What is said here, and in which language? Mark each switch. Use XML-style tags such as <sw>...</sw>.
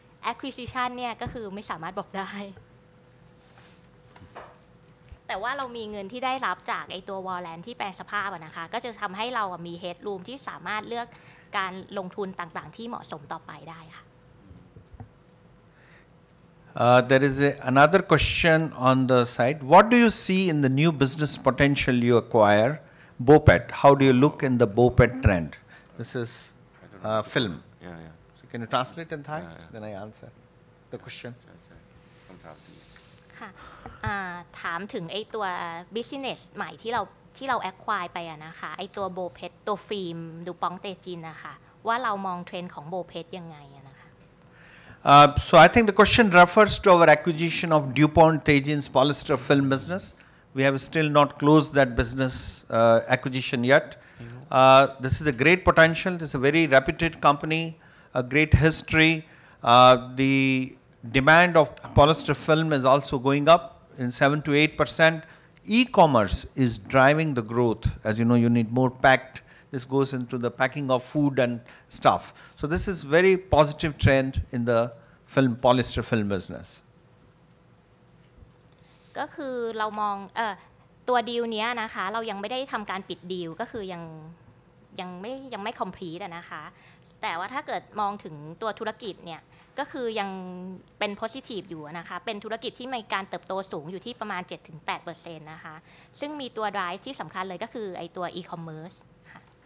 <th>acquisition เนี่ยก็คือไม่สามารถบอกได้แต่ว่าเรามีเงินที่ได้รับจากไอตัว Warland ที่แปลงสภาพนะคะก็จะทำให้เรามี headroom ที่สามารถเลือกการลงทุนต่างๆที่เหมาะสมต่อไปได้ค่ะ</th> <en>There is another question on the side. What do you see in the new business potential you acquire, BOPET? How do you look in the BOPET trend? This is film. Yeah. So can you translate in Thai? Yeah. Then I answer the question.</en> <th>ค่ะถามถึงไอตัว business ใหม่ที่เรา acquire ไปนะคะไอตัว BOPET ตัวฟิล์มดูปองเตจินนะคะว่าเรามองเทรนด์ของ BOPET ยังไงนะคะ</th> <en>So I think the question refers to our acquisition of DuPont Teijin's polyester film business. We have still not closed that business acquisition yet. This is a great potential. This is a very reputed company, a great history. The demand of polyester film is also going up in 7 to 8%. E-commerce is driving the growth. As you know, you need more packed. This goes into the packing of food and stuff. So this is very positive trend in the polyester film business.</en> <th>ก็คือเรามองตัวดีลเนี้ยนะคะเรายังไม่ได้ทำการปิดดีลก็คือยังไม่ complete นะคะแต่ว่าถ้าเกิดมองถึงตัวธุรกิจเนี่ยก็คือยังเป็น positive อยู่นะคะเป็นธุรกิจที่มีการเติบโตสูงอยู่ที่ประมาณ 7-8% นะคะซึ่งมีตัว drive ที่สำคัญเลยก็คือไอตัว e-commerce ค่ะ</th>